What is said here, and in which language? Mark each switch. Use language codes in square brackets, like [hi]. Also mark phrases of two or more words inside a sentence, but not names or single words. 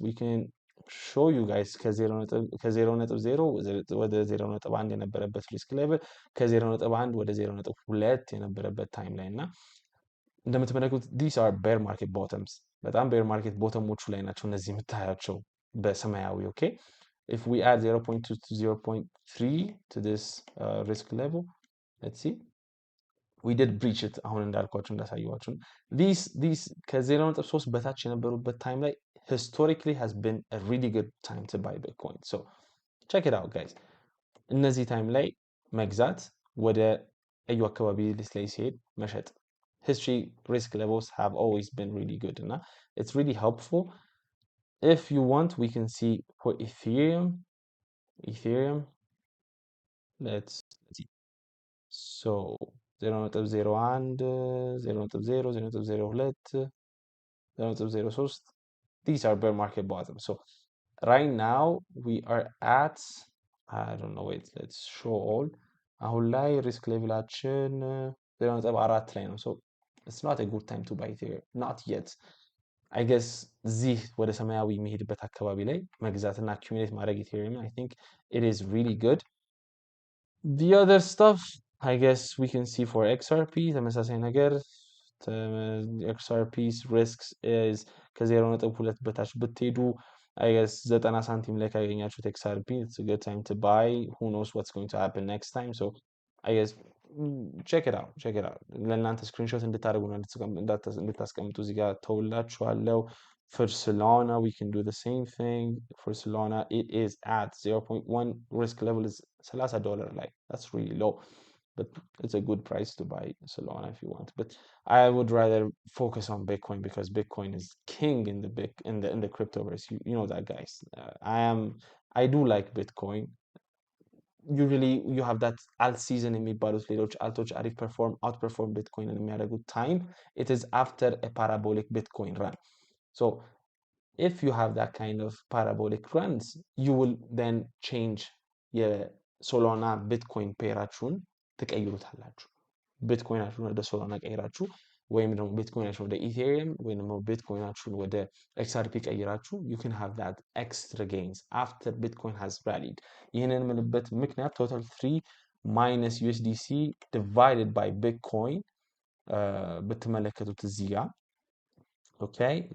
[en] We can show you guys [am] ከ0.0 ወደ 0.1 የነበረበት [en] risk level [am] ከ0.1 ወደ 0.2 የነበረበት ታይም ላይ እና እንደምትመለከቱት [en] these are bear market bottoms [am] በጣም bear [en] market [am] ቦተሞቹ ላይ ናቸው እነዚህ የምታያቸው በሰማያዊ ኦኬ [en] if we add 0.2 to 0.3 to this risk level let's see we did breach it [am] አሁን እንዳልኳችሁ እንዳሳየዋችሁ [en] these [am] ከ0.3 በታች የነበሩበት ታይም ላይ [en] historically has been a really good time to buy bitcoin so check it out guys [am] እነዚህ ታይም ላይ መግዛት ወደ እዩ አካባቢ ላይ ሲሄድ መሸጥ [en] history risk levels have always been really good እና it's really helpful if you want we can see for ethereum let's see so 0.01 0.0 0.02 0.03 these are bear market bottoms so right now we are at I don't know wait let's show all [am] አሁን ላይ ሪስክ ሌቭላችን 0.4 ላይ ነው [en] so it's not a good time to buy ethereum not yet I guess [am] እዚህ ወደ ሰማያዊ የሚሄድበት አካባቢ ላይ መግዛትና [en] accumulate ማድረግ ethereum I think it is really good the other stuff I guess we can see for XRP [am] ተመሳሳይ ነገር [en] XRP's risks is [am] ከ0.2 በታች ብትሄዱ [en] I guess [am] 90 ሳንቲም ላይ ካገኛችሁት [en] XRP it's a good time to buy who knows what's going to happen next time so I guess check it out [am] ለእናንተ ስክሪንሾት እንድታደርጉ ነው እንድታስቀምጡ እዚህ ጋር ተውላችኋለሁ [en] for Solana we can do the same thing for Solana it is at 0.1 risk level is $30 like that's really low but it's a good price to buy Solana if you want but I would rather focus on Bitcoin because Bitcoin is king in the cryptoverse you know that guys I do like Bitcoin usually you have that alt season [am] የሚባሉት ሌሎች altoች አሪፍ [en] outperform Bitcoin የሚያደርጉት time it is after a parabolic Bitcoin run so if you have that kind of parabolic runs you will then change የሶላና [am] Bitcoin ፔራችሁን ትቀይሩታላችሁ Bitcoinአችሁን ወደ ሶላና ቀይራችሁ ወይም ደግሞ Bitcoinአችሁን ወደ ኢቴሪየም ወይም ደግሞ Bitcoinአችሁን ወደ XRP ቀይራችሁ [en] you can have that extra gains after Bitcoin has rallied [am] ይህንን የምልበት ምክንያት [en] total 3 minus USDC divided by Bitcoin [am] ብትመለከቱት እዚህ ጋር okay